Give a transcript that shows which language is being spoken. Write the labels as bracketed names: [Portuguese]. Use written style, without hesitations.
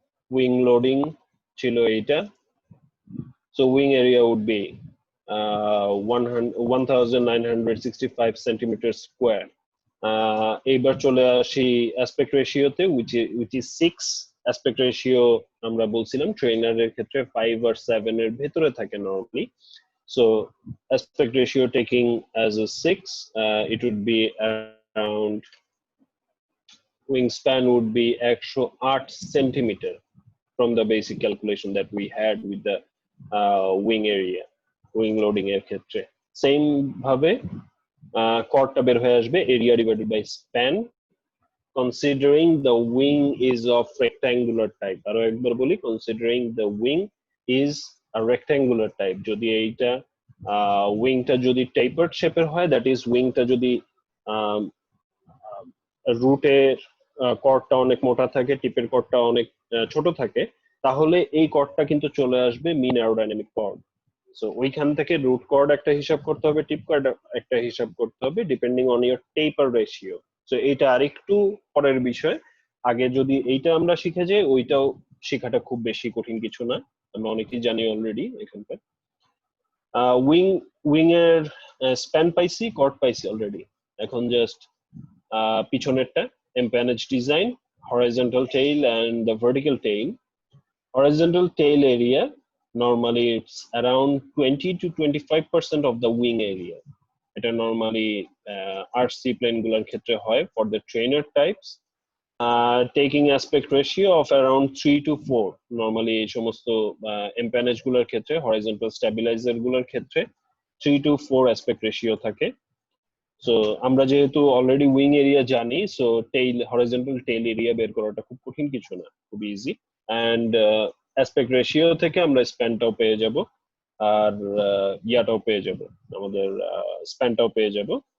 [Bangla] Wing loading ছিল এইটা, [English] so wing area would be 1965 centimeters square. [Bangla] এইবার চলে আসি aspect ratio তে, [English] which is 6. aspect ratio [Bangla] আমরা বলছিলাম ট্রেনারের ক্ষেত্রে 5 or 7 এর ভেতরে থাকে [English] normally, so aspect ratio taking as a 6, it would be around, wingspan would be 108 centimeter from the basic calculation that we had with the wing area, wing loading [Bangla] এর ক্ষেত্রে। Same ভাবে কর্ডটা বের হয়ে আসবে [English] area divided by span, considering the wing is of rectangular type। [Bangla] আরো একবার বলি, [English] considering the wing is a rectangular type। [Bangla] যদি এইটা উইংটা যদি tapered shape-এর হয়, that is উইংটা যদি রুটের কর্ডটা অনেক মোটা থাকে, টিপের কর্ডটা অনেক ছোট থাকে, তাহলে এই কর্ডটা কিন্তু চলে আসবে মিন অ্যারোডাইনামিক কর্ড। সো ওইখান থেকে রুট কর্ড একটা হিসাব করতে হবে, টিপ কর্ড একটা হিসাব করতে হবে, [English] Depending on your taper ratio. [Bangla] So এইটা আরেকটু পরের বিষয়, আগে যদি এইটা আমরা শিখে যাই ওইটাও শেখাটা খুব বেশি কঠিন কিছু না, আমরা অনেকেই জানি অলরেডি এখানকার। উইং এর স্প্যান পাইছি, কর্ড পাইছি অলরেডি, এখন just পিছনেরটা empennage design, [English] horizontal tail and the vertical tail. Horizontal tail area, normally it's around 20 to 25% of the wing area. এটা normally RC plane [Bangla] গুলোর ক্ষেত্রে হয় [English] for the trainer types, taking aspect ratio of around 3 to 4. [Bangla] normally এই সমস্ত empennage গুলোর ক্ষেত্রে, horizontal stabilizer গুলোর ক্ষেত্রে 3 to 4 aspect ratio থাকে। সো আমরা যেহেতু অলরেডি উইং এরিয়া জানি, so tail, horizontal tail area বের করাটা খুব কঠিন কিছু না, খুব ইজি। অ্যান্ড অ্যাসপেক্ট রেশিও থেকে আমরা স্প্যানটাও পেয়ে যাব, আর ইয়াটাও পেয়ে যাব, আমাদের স্প্যানটাও পেয়ে যাব।